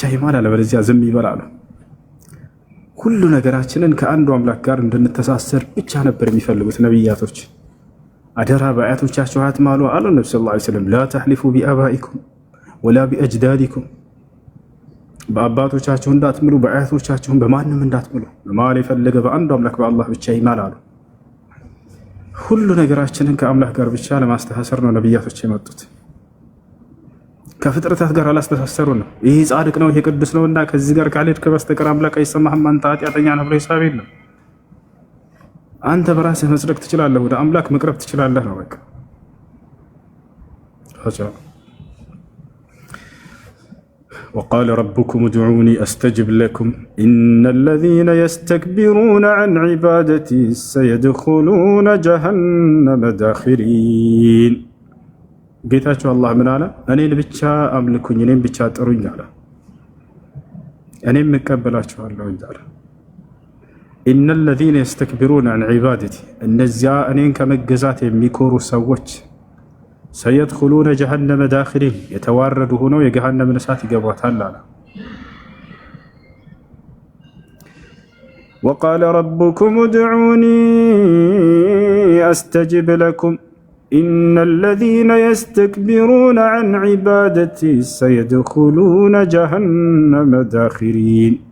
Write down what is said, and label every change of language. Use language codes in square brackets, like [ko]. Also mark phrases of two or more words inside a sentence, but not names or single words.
[am] ይማል፣ አለበለዚያ ዝም ይበል አሉ። ሁሉ ነገራችንን ከአንዱ አምላክ ጋር እንድንተሳሰር ብቻ ነበር የሚፈልጉት ነቢያቶች። አደራ በአያቶቻችሁ አትማሉ አሉ ነብዩ [ar] صلى الله عليه وسلم። لا تحلفوا بآبائكم ولا بأجدادكم፣ [am] በአባቶቻችሁ እንዳትምሉ በአያቶቻችሁም በማንም እንዳትምሉ። መማል የፈለገ በአንዱ አምላክ በአላህ ብቻ ይማል አሉ። ሁሉ ነገራችንን ከአምላክ ጋር ብቻ ለማስተሳሰር ነው ነብያቶች የመጡት። ከፍጥረታት ጋር አላስተሳሰሩ ነው። ይሄ ጻድቅ ነው ይሄ ቅዱስ ነውና ከዚህ ጋር ካልሄድክ በስተቀር አምላክ አይሰማህም፣ አንተ ኃጢአተኛ ነህ ብሎ ሂሳብ የለም። አንተ በራስህ መጽደቅ ትችላለህ፣ ወደ አምላክ መቅረብ ትችላለህ ነው በቃ። [ar] وقال ربكم ادعوني أستجب لكم إن الذين يستكبرون عن عبادتي سيدخلون جهنم داخرين. [am] ጌታችሁ አላህ ምን አለ? እኔን ብቻ አምልኩኝ፣ እኔን ብቻ ጥሩኝ አለ። እኔም እቀበላችኋለሁ አለ። [ar] إن الذين يستكبرون عن عبادتي [am] እነዚያ እኔን ከመገዛት የሚኮሩ ሰዎች [ar] سيدخلون جهنم داخرين [am] የተዋረዱ ሆነው የገሃነምን እሳት ይገቧታል አለ። [ar] وقال ربكم ادعوني أستجب لكم إن الذين يستكبرون عن عبادتي سيدخلون جهنم داخرين።